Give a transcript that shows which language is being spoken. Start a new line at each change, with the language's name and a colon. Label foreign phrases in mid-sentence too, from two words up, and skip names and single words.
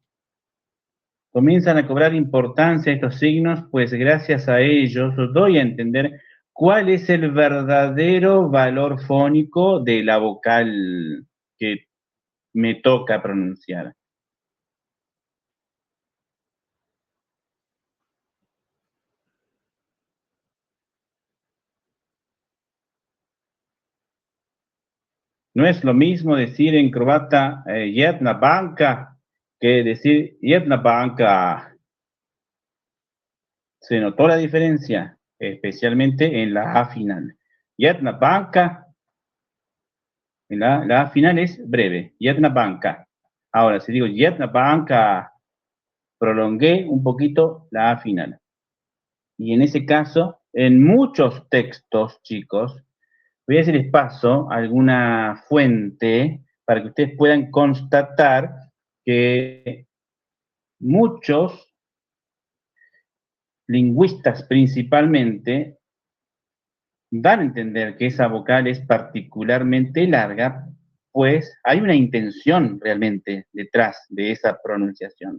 Spanish: Comienzan a cobrar importancia estos signos, pues gracias a ellos doy a entender cuál es el verdadero valor fónico de la vocal que me toca pronunciar. No es lo mismo decir en croata
Croatian: jedna banka
Spanish: que decir
Croatian: jedna banka.
Spanish: Se notó la diferencia, especialmente en la A final.
Croatian: Jedna banka,
Spanish: en la A final es breve,
Croatian: jedna banka.
Spanish: Ahora, si digo
Croatian: jedna banka,
Spanish: prolongué un poquito la A final. Y en ese caso, en muchos textos, chicos, voy a decirles paso alguna fuente para que ustedes puedan constatar que muchos lingüistas principalmente dan a entender que esa vocal es particularmente larga, pues hay una intención realmente detrás de esa pronunciación.